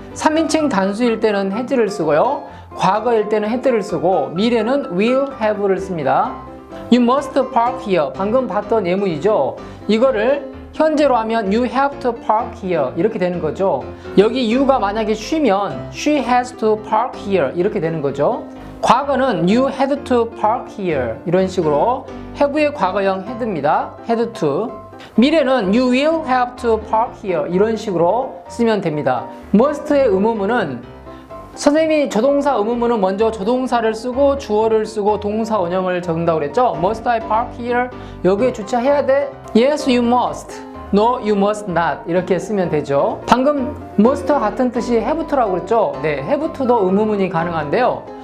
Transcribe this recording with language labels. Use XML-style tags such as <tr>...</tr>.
<ko>3인칭 단수일 때는 has를 쓰고요. 과거일 때는 had를 쓰고 미래는 will have를 씁니다.</ko> <en>You must park here.</en> <ko>방금 봤던 예문이죠. 이거를 현재로 하면</ko> <en>you have to park here</en> <ko>이렇게 되는 거죠. 여기 you가 만약에 she면</ko> <en>she has to park here</en> <ko>이렇게 되는 거죠.</ko> <en>과거는 you had to park here</en> <ko>이런 식으로 have의 과거형 had입니다.</ko> <en>had to. 미래는 you will have to park here</en> <ko>이런 식으로 쓰면 됩니다. must의 의무문은 선생님이 조동사 의무문은 먼저 조동사를 쓰고 주어를 쓰고 동사 원형을 적는다고 그랬죠.</ko> <en>Must I park here?</en> <ko>여기에 주차해야 돼?</ko> <en>Yes, you must. No, you must not.</en> <ko>이렇게 쓰면 되죠. 방금 must와 같은 뜻이 have to라고 그랬죠. 네, have to도 의무문이 가능한데요.</ko>